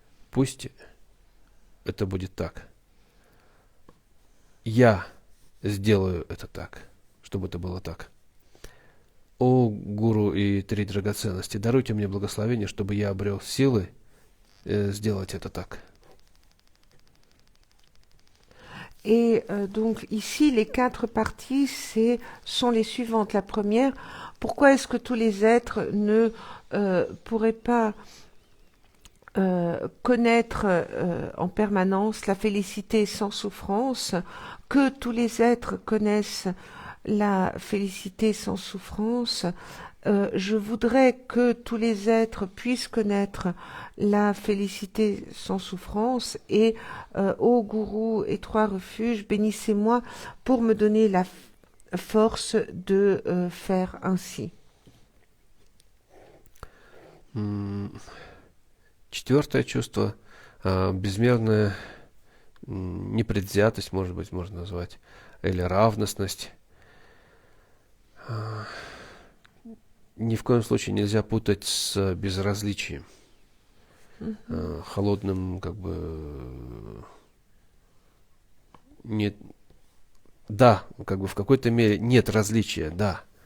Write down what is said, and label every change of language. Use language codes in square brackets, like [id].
[ru] Пусть это будет так. Я сделаю это так, чтобы это было так. О, гуру и три драгоценности, даруйте мне благословение, чтобы я обрел силы сделать это так. [fr] Et donc ici, les quatre parties sont les suivantes. La première, pourquoi est-ce que tous les êtres ne pourraient pas connaître en permanence la félicité sans souffrance, que tous les êtres connaissent la félicité sans souffrance. Je voudrais que tous les êtres puissent connaître la félicité sans souffrance et ô gourou et trois refuges, bénissez-moi pour me donner la force de faire ainsi. [ru] Четвертое чувство, безмерная непредвзятость, может быть, можно назвать, или равностность. Ни в коем случае нельзя путать с безразличием, холодным, как бы, нет, да, как бы в какой-то мере нет различия, да.